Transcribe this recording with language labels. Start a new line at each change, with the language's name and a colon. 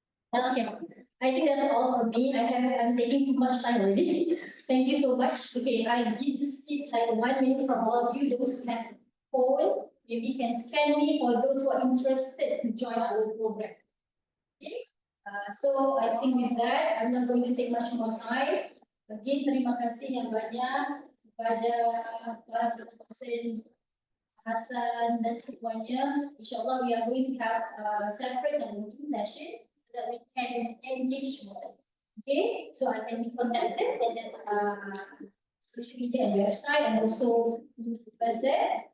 English: Okay, I think that's all for me. I'm taking too much time already. Thank you so much. Okay, you just keep like 1 minute from all of you. Those who have phone, maybe can scan me for those who are interested to join our program. Okay, so I think with that, I'm not going to take much more time.
Indonesian: Again, terima kasih yang banyak kepada para dosen Hasan dan semuanya.
English: Inshallah, we are going to have a separate and working session so that we can engage more. Okay, so I can be contacted and then social media and website and also press there.